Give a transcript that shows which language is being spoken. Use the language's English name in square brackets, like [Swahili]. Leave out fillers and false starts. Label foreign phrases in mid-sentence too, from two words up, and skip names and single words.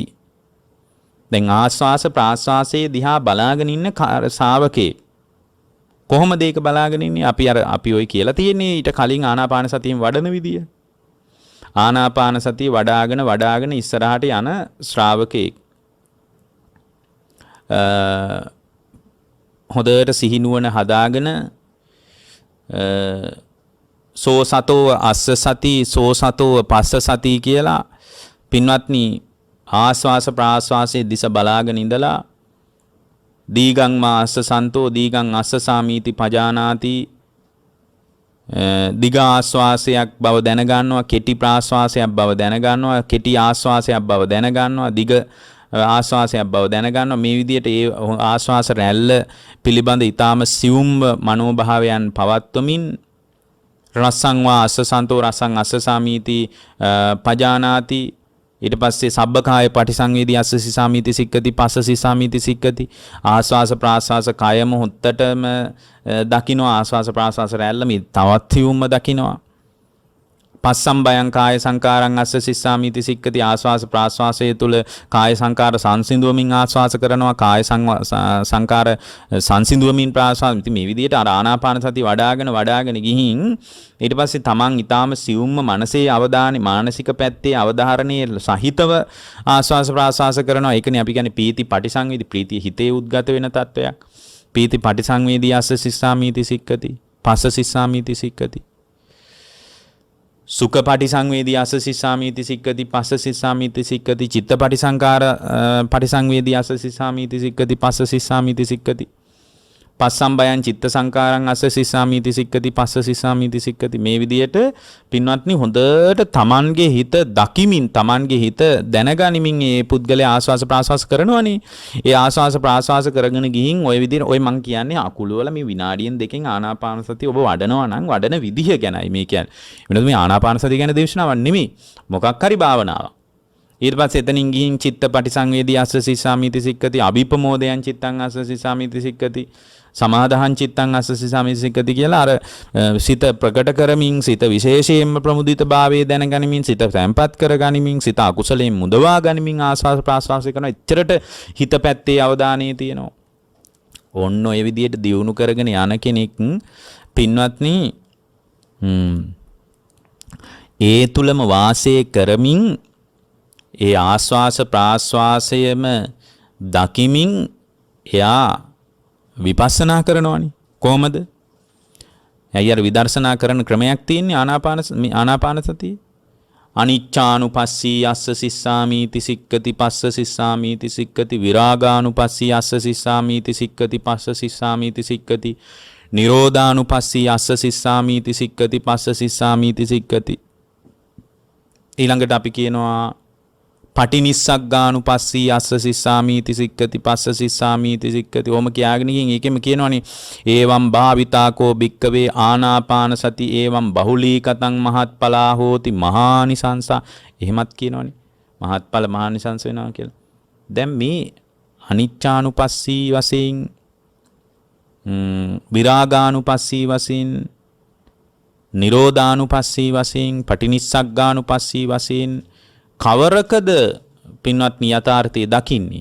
[Sinhala] දැන් ආස්වාස ප්‍රාස්වාසයේ දිහා බලාගෙන ඉන්න ශ්‍රාවකේ කොහොමද ඒක බලාගෙන ඉන්නේ? අපි ඔය කියලා තියෙන්නේ ඊට කලින් ආනාපාන සතියෙන් වඩන විදිය. ආනාපාන සතිය වඩාගෙන ඉස්සරහට යන ශ්‍රාවකේ හොඳට සිහිනුවන හදාගෙන [Pali] සෝ සතෝ අස්ස සති සෝ සතෝ පස්ස සති [Sinhala] කියලා පින්වත්නි ආස්වාස ප්‍රාස්වාසයේ දිස බලාගෙන ඉඳලා [Pali] දීගං මා අස්ස සන්තෝ දීගං අස්ස සාමීති පජානාති [Sinhala] දිග ආස්වාසයක් බව දැනගන්නවා කෙටි ප්‍රාස්වාසයක් බව දැනගන්නවා කෙටි ආස්වාසයක් බව දැනගන්නවා දිග ආස්වාසයක් බව දැනගන්නවා. මේ විදිහට ඒ ආස්වාස රැල්ල පිළිබඳ ඊටාම සියුම් මනෝභාවයන් පවත්වමින් [Pali] රසං වා අස්ස සන්තෝ රසං අස්ස සාමීති පජානාති [Sinhala] ඊට පස්සේ [Pali] සබ්බකාය පටිසංවේදී අස්ස සිසාමීති සික්කති පස්ස සිසාමීති සික්කති [Sinhala] ආස්වාස ප්‍රාස්වාස කායම හොත්තටම දකින්නවා ආස්වාස ප්‍රාස්වාස රැල්ල මේ තවත් සියුම්ම දකින්නවා. [Pali] පස්සම් බයං කාය සංකාරං අස්ස සිස්සාමීති සික්කති [Sinhala] ආස්වාස ප්‍රාස්වාසයේ තුල කාය සංකාර සංසිඳුවමින් ආස්වාස කරනවා කාය සංකාර සංසිඳුවමින් ප්‍රාස්වාස. ඉතින් මේ විදිහට අර ආනාපාන සතිය වඩාගෙන ගිහින් ඊට පස්සේ තමන් ඊටාම සියුම්ම මනසේ අවධානය මානසික පැත්තේ අවධාරණයේ සහිතව ආස්වාස ප්‍රාස්වාස කරනවා. ඒකනේ අපි කියන්නේ [Pali] පීති පටිසංවේදී [Sinhala] ප්‍රීතිය හිතේ උද්ගත වෙන තත්වයක්. [Pali] පීති පටිසංවේදී අස්ස සිස්සාමීති සික්කති පස්ස සිස්සාමීති සික්කති සුඛ පටිසංවේදී අස්ස සිස්සාමීති සික්කති පස්ස සිස්සාමීති සික්කති චිත්ත පටිසංකාර පටිසංවේදී අස්ස සිස්සාමීති සික්කති පස්ස සිස්සාමීති සික්කති පස්සම් බයං චිත්ත සංකාරං අස්ස සිස්සාමීති සික්කති පස්ස සිස්සාමීති සික්කති. [Sinhala] මේ විදියට පින්වත්නි හොඳට තමන්ගේ හිත දකිමින් තමන්ගේ හිත දැනගනිමින් මේ පුද්ගලයා ආස්වාස ප්‍රාස්වාස කරනවනේ. ඒ ආස්වාස ප්‍රාස්වාස කරගෙන ගිහින් ওই විදිහට ඔය මං කියන්නේ අකුල වල මේ විනාඩියෙන් දෙකෙන් ආනාපාන සතිය ඔබ වඩනවා නම් වඩන විදිහ ගැනයි මේ කියන්නේ. වෙනද මේ ආනාපාන සතිය ගැන දේශනාවක් නෙමෙයි. මොකක් හරි භාවනාවක්. ඊට පස්සේ එතනින් ගිහින් [Pali] චිත්ත පටිසංවේදී අස්ස සිස්සාමීති සික්කති අභිපමෝදයන් චිත්තං අස්ස සිස්සාමීති සික්කති සමාදාහං චිත්තං අස්ස සිස්සාමීති සික්කති [Sinhala] කියලා අර සිත ප්‍රකට කරමින් සිත විශේෂයෙන්ම ප්‍රමුදිත භාවයේ දැනගනිමින් සිත සම්පත් කරගනිමින් සිත අකුසලයෙන් මුදවා ගනිමින් ආස්වාද ප්‍රාස්වාසය කරන එච්චරට හිත පැත්තේ අවධානය තියෙනවා. ඔන්න ඔය විදිහට දියුණු කරගෙන යන කෙනෙක් පින්වත්නි ඒ තුලම වාසය කරමින් ඒ ආස්වාස ප්‍රාස්වාසයම දකිමින් එයා විපස්සනා කරනවානේ. කොහොමද? ඇයි අර විදර්ශනා කරන ක්‍රමයක් තියෙන්නේ ආනාපාන සතිය. [Pali] අනිච්චානුපස්සී අස්ස සිස්සාමීති සික්කති පස්ස සිස්සාමීති සික්කති විරාගානුපස්සී අස්ස සිස්සාමීති සික්කති පස්ස සිස්සාමීති සික්කති නිරෝධානුපස්සී අස්ස සිස්සාමීති සික්කති පස්ස සිස්සාමීති සික්කති. [Sinhala] ඊළඟට අපි කියනවා [Pali] පටිනිස්සග්ගානුපස්සී අස්ස සිස්සාමීති සික්කති පස්ස සිස්සාමීති සික්කති. [Sinhala] ඕම කියාගෙන ගින් ඒකෙම කියනවනේ [Pali] ඒවම් භාවිතාකෝ භික්කවේ ආනාපාන සති ඒවම් බහුලීකතං මහත්ඵලා හෝති මහානිසංසා. [Sinhala] එහෙමත් කියනවනේ මහත්ඵල මහානිසංස වෙනවා කියලා. දැන් මේ අනිච්චානුපස්සී වශයෙන් විරාගානුපස්සී වශයෙන් නිරෝධානුපස්සී වශයෙන් පටිනිස්සග්ගානුපස්සී වශයෙන් කවරකද පින්වත්නි යථාර්ථය දකින්නේ?